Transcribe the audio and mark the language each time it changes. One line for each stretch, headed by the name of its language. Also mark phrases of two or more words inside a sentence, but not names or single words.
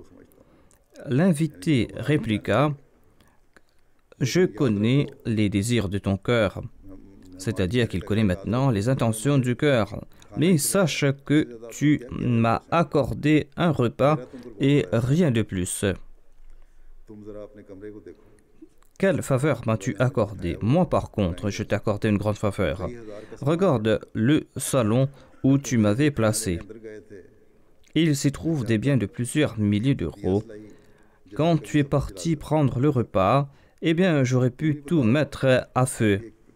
French: L'invité répliqua, je connais les désirs de ton cœur. C'est-à-dire qu'il connaît maintenant les intentions du cœur. Mais sache que tu m'as accordé un repas et rien de plus.
Urdu: تم ذرا اپنے کمرے کو دیکھو
French: Quelle faveur m'as-tu accordé? Moi, par contre, je t'ai accordé une grande faveur. Regarde le salon où tu m'avais placé. Il s'y trouve des biens de plusieurs milliers d'euros. Quand tu es parti prendre le repas, eh bien, j'aurais pu tout mettre à feu.